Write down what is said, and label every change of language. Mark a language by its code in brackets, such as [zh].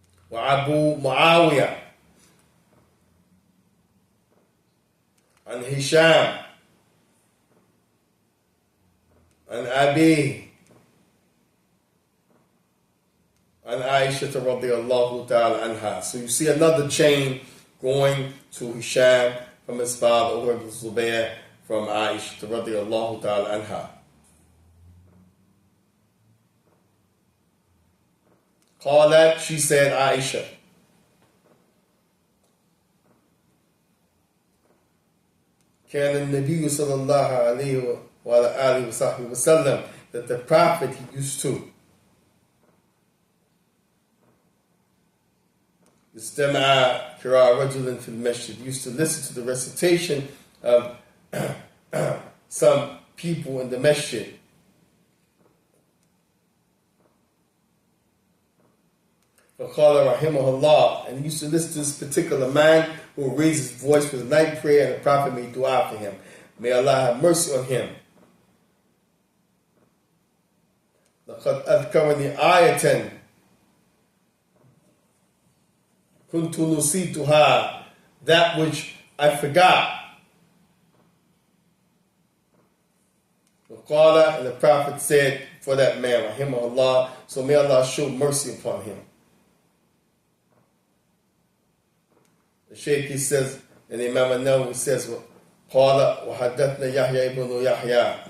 [ar] وأبو معاوية عن هشام عن أبيه عن عائشة رضي الله تعالى عنها. [en] So you see another chain going to Hisham from his father, Urwa ibn Zubayr, from Aisha رضي الله تعالى عنها. [ar] قالت, [en] she said, Aisha, [ar] كان النبي صلى الله عليه وعلى آله وصحبه وسلم, [en] that the Prophet, he used to [ar] استمع قراءة رجل في المسجد, [en] used to listen to the recitation of some people in the masjid. [ar] فقال رحمه الله, [en] and he used to listen to this particular man who would raise his voice for the night prayer, and the Prophet made dua for him. May Allah have mercy on him. [ar] لقد أذكرني آية كنت نسيتها, [en] that which I forgot. [ar] فقال, [en] and the Prophet said for that man, rahimahullah, so may Allah show mercy upon him. The Shaykh, he says, and Imam An-Nawawee says, [ar] قال وحدثنا يحيى [en] ibn Yahya.